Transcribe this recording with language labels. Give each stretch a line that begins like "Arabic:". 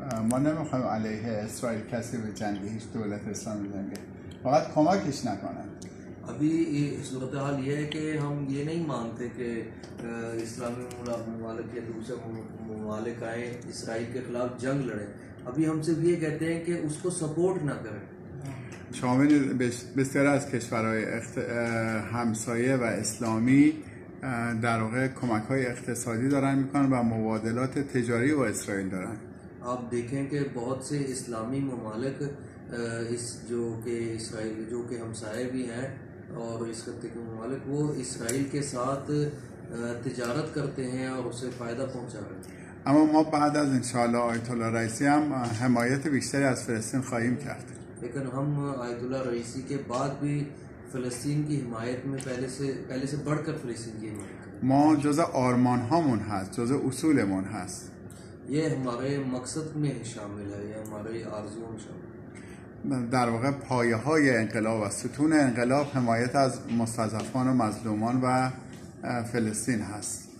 Persian: ما نمیخوایم علیه اسرائیل کسی به جنگه، هیچ دولت اسلامی جنگه، فقط کمکش نکنن.
Hindi: अभी सूरत हाल ये है कि हम ये नहीं मानते कि इस्लामी ममालिक या दूसरे ममालिक आए इसराइल के खिलाफ जंग लड़ें. अभी हम सिर्फ ये कहते हैं कि उसको सपोर्ट ना करें.
Persian: شامل بسیار از کشورهای همسایه و اسلامی در واقع کمک‌های اقتصادی دارن میکنن و مبادلات تجاری با اسرائیل دارن.
Hindi: आप देखें कि बहुत से इस्लामी ममालिक इस जो कि इसराइल जो कि हमसाए भी हैं और इस खत्ते के ममालिक वो इसराइल के साथ तिजारत करते हैं और उससे फ़ायदा पहुंचा रहे हैं.
Persian: اما ما بعد از انشاءالله آیت الله رئیسی هم حمایت بیشتری از فلسطین خواهیم کرد.
Hindi: लेकिन हम आयतुल्लाह रईसी के बाद भी फ़लस्तीन की हिमायत में पहले से बढ़कर फ़लस्तीन की हिमायत.
Persian: ما جزء آرمان هامون هست، جزء اصولمون هست.
Hindi: ये हमारे मकसद में शामिल है, ये हमारे आरज़ुओं में शामिल है.
Persian: در واقع پایه های انقلاب و ستون انقلاب حمایت از مستضعفان و مظلومان و فلسطین هست.